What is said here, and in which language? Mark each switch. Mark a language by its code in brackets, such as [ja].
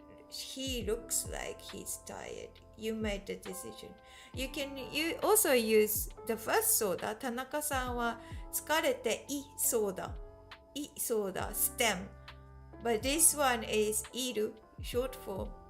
[en] He looks like he's tired. You made the decision. You also use the first soda. [ja] 田中さんは疲れていそうだ。いそうだ。stem. [en] But this one is いる short form.